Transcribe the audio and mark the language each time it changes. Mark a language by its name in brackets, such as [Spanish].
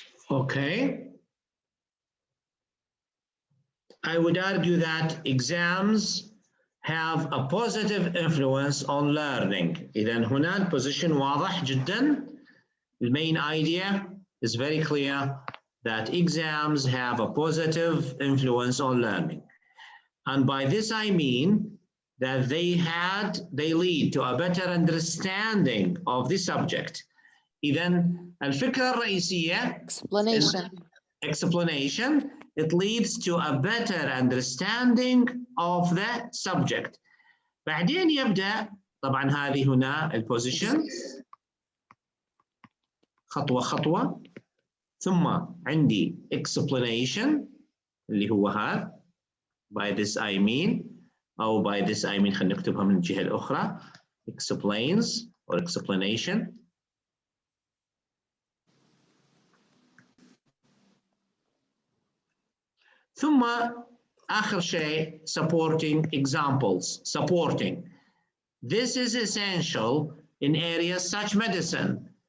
[English] Okay. I would argue that exams have a positive influence on learning. [Arabic] إذن هنا البوزيشن واضح جدا. [English] The main idea is very clear that exams have a positive influence on learning. And by this I mean that they lead to a better understanding of the subject. [Arabic] إذن الفكرة الرئيسية [English] explanation, it leads to a better understanding of the subject. [Arabic] بعدين يبدأ طبعا هذه هنا البوزيشن خطوة خطوة، ثم عندي explanation اللي هو هذا [English] by this I mean [Arabic] أو by this I mean خلينا نكتبها من الجهة الأخرى [English] explains or explanation. [Arabic] ثم آخر شيء [English] supporting examples. Supporting. This is essential in areas such medicine.